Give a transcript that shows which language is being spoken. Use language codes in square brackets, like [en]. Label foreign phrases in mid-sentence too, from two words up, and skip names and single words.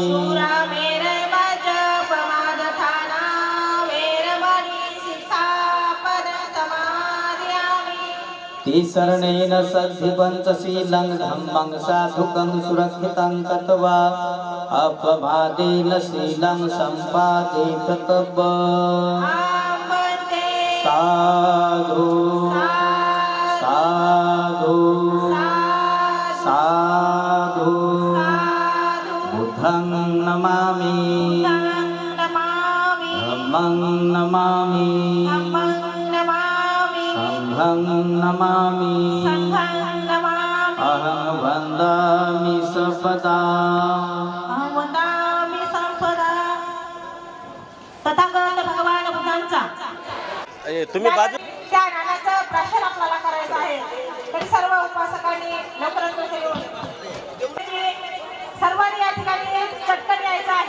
[pi] सुरामेरयमज्जपमादठाना वेरमणि सिक्खापदं समादयामि. तिसरणेन सद्धिपञ्चशीलं धम्मं साधुकं सुरक्षितं कृत्वा अपमादेन शीलं सम्पादेत तव. आम्बते. साधु साधु साधु. बुद्धं नमामि. नमामि. धम्मं नमामि. धम्मं नमामि. संघं नमामि. संघं नमामि. अहं वन्दामि सर्वदा. अहं वदामि संपदा. [mr] तथागत भगवान बुद्धांचा तुम्ही बाजू त्या ज्ञानाचं प्राशन आपल्याला करायचं आहे. तरी सर्व उपासकांनी लवकरात लवकर येऊन सर्वांनी या ठिकाणी चटकन यायचं आहे.